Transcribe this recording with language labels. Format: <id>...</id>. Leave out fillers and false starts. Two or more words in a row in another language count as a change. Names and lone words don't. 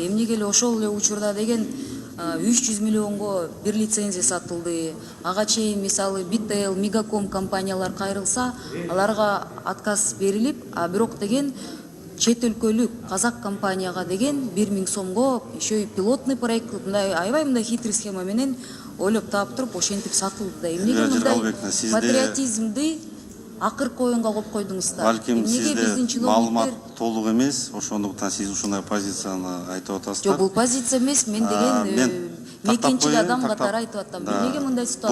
<ky>Эмнеге эле ошол эле учурда деген 300 миллионго бир лицензия сатылды. Ага чейин мисалы Bitel, Мегаком компаниялар кайрылса, аларга отказ берилип, а бирок деген чет өлкөлүк казак компанияга деген 1000 сомго</ky> <ru>еще и пилотный проект,</ru> <ky>мындай аябай мындай</ky> <ru>хитрый схема</ru> <ky>менен ойлоп таап туруп ошентип сатылды да. Эмнеге мындай патриотизмди акыркы оюнга коюп койдуңуздар? Балким сизде маалымат толук эмес, ошондуктан сиз ушундай позицияны айтып атасыздар. Жок, бул позиция эмес, мен деген мекенчил адам катары айтып атам. Эмнеге мындай ситуация?</ky>